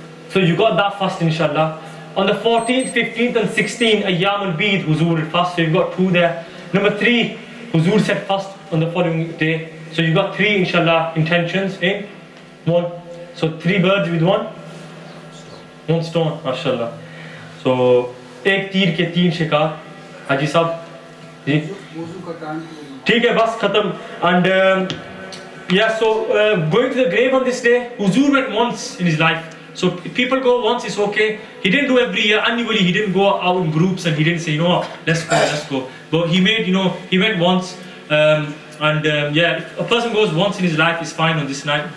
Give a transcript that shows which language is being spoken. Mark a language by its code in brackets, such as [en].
[en] So you got that fast, inshallah. On the 14th, 15th and 16th, Ayyam al-Bid, Huzur would fast. So you've got 2 there. Number 3, Huzur said fast on the following day. So you got 3, inshallah, intentions in 1. So 3 birds with 1 stone, mashallah. [hi] So, एक तीर के 3 शिकार. हाजी साहब जी ठीक है बस खत्म. [en] And so going to the grave on this day, Huzur went once in his life. So if people go once, it's okay. He didn't do every year annually. He didn't go out in groups and he didn't say, let's go. But he went once. If a person goes once in his life, it's fine on this night.